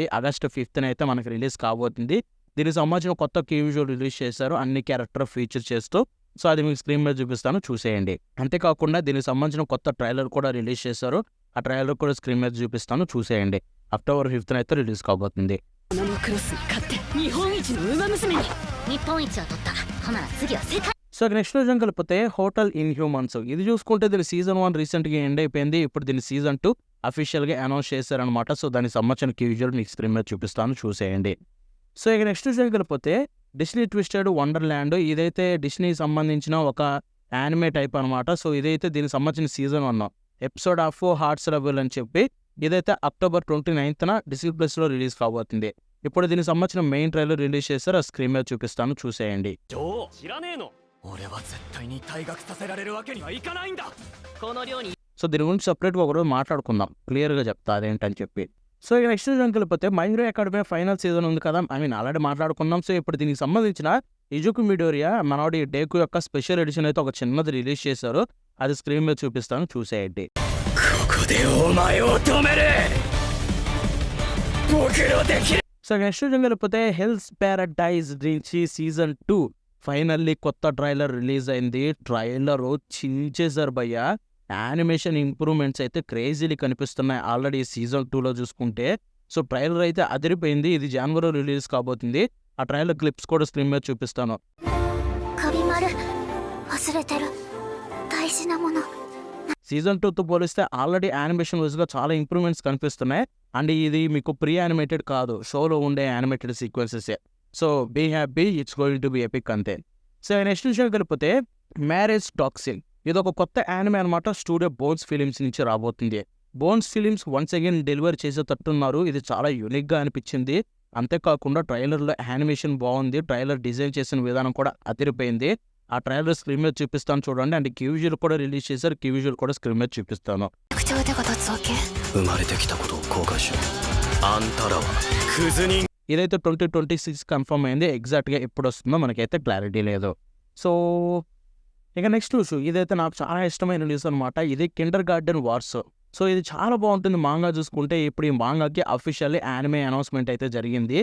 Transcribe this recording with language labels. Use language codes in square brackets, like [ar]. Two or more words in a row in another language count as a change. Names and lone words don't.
[te] ఆగస్ట్ 5th అయితే మనకి రిలీజ్ కాబోతుంది. దీనికి సంబంధించిన కొత్త [en] key visual [te] రిలీజ్ చేశారు అన్ని [en] character feature [te] చేస్తూ. సో అది మీకు స్క్రీన్ మీద చూపిస్తాను చూసేయండి. అంతేకాకుండా దీనికి సంబంధించిన కొత్త ట్రైలర్ కూడా రిలీజ్ చేశారు. ఆ ట్రైలర్ కూడా స్క్రీన్ మీద చూపిస్తాను చూసేయండి. అక్టోబర్ 5th అయితే రిలీజ్ కాబోతుంది. [ja] このクロスに勝って日本一の馬娘に日本一は取ったほな次は世界 [te] సో నెక్స్ట్ రోజు కలిపితే హోటల్ ఇన్ హ్యూమన్స్. ఇది చూసుకుంటే దీని సీజన్ 1 రీసెంట్గా ఎండ్ అయిపోయింది. ఇప్పుడు దీని [en] season 2 officially announce [te] చేశారనమాట. సో దానికి సంబంధించిన [en] key visual [te] మీకు స్క్రీన్ మీద చూపిస్తాను చూసేయండి. సో ఇక నెక్స్ట్ రోజు కలిపితే డిస్నీ ట్విస్టెడ్ వండర్ల్యాండ్. ఇదైతే డిస్నీకి సంబంధించిన ఒక [en] anime type [te] అనమాట. సో ఇదైతే దీనికి సంబంధించిన సీజన్ 1 ఎపిసోడ్ ఆఫ్ హార్ట్స్ లెవెల్ అని చెప్పి ఇదైతే అక్టోబర్ 29th డిస్నీ ప్లస్లో రిలీజ్ కాబోతుంది. ఇప్పుడు దీనికి సంబంధించిన [en] main trailer [te] రిలీజ్ చేశారు. ఆ స్క్రీన్ మీద చూపిస్తాను చూసేయండి. [ja] 知らねえの俺は絶対に退学させられるわけにはいかないんだこの寮に [te] సో దీని గురించి సపరేట్గా ఒకరోజు మాట్లాడుకుందాం. క్లియర్గా చెప్తా అదేంటని చెప్పి. సో ఇక నెక్స్ట్ వెళ్ళిపోతే మై హీరో అకాడమీ [en] final season [te] ఉంది కదా. ఆల్రెడీ మాట్లాడుకున్నాం. సో ఇప్పుడు దీనికి సంబంధించిన ఇజుకు మిడోరియా మనోడి డేకు యొక్క [en] special edition [te] అయితే ఒక చిన్నది రిలీజ్ చేశారు. అది స్క్రీన్ మీద చూపిస్తాను చూసేయండి. [ja] ここでお前を止める僕のできる [te] సో నెక్స్ట్ వెళ్ళిపోతే హిల్స్ ప్యారడైజ్ నుంచి [en] season 2 finally [te] కొత్త [en] trailer release [te] అయింది. ట్రైలర్ చించేశారు భయ్య. [en] animation improvements [te] అయితే క్రేజీలీ కనిపిస్తున్నాయి [en] already season [te] 2లో చూసుకుంటే. సో ట్రైలర్ అయితే అదిరిపోయింది. ఇది జనవరిలో రిలీజ్ కాబోతుంది. ఆ [en] trailer clips [te] కూడా స్క్రీన్ మీద చూపిస్తాను. [ja] カビ丸忘れてる大事なもの [te] సీజన్ 2తో పోలిస్తే ఆల్రెడీ యానిమేషన్ వైజ్గా చాలా ఇంప్రూవ్మెంట్స్ కనిపిస్తున్నాయి. అండ్ ఇది మీకు [en] pre animated [te] కాదు, షోలో ఉండే [en] animated sequences. so be happy, it's going to be epic అంతే. [te] సో నెక్స్ట్ విషయం కలిపితే మ్యారేజ్ టాక్సిన్. ఇది ఒక కొత్త యానిమే అనమాట. స్టూడియో బోన్స్ ఫిలిమ్స్ నుంచి రాబోతుంది. బోన్స్ ఫిలిమ్స్ [en] once again deliver [te] చేసేటట్టున్నారు. ఇది చాలా యూనిక్గా అనిపించింది. అంతేకాకుండా ట్రైలర్లో యానిమేషన్ బాగుంది. [en] trailer design [te] చేసిన విధానం కూడా అదిరిపోయింది. ఆ ట్రైలర్ స్క్రీన్ మీద చూపిస్తాను చూడండి. అండ్ [en] key visual [te] కూడా రిలీజ్ చేశారు. [en] key visual [te] కూడా స్క్రీన్ మీద చూపిస్తాను. [ja] 口腕が立つわけ生まれてきたことを後悔しろあんたらはクズ人 [te] ఇదైతే 2026 కన్ఫర్మ్ అయింది. ఎగ్జాక్ట్గా ఎప్పుడు వస్తుందో మనకైతే క్లారిటీ లేదు. సో ఇక [en] next news [te] ఇదైతే నాకు చాలా ఇష్టమైన న్యూస్ అనమాట. ఇది కిండర్ గార్డెన్ వార్స్. సో ఇది చాలా బాగుంటుంది. మాంగా చూసుకుంటే ఇప్పుడు ఈ మాంగాకి [en] officially anime announcement [te] అయితే జరిగింది.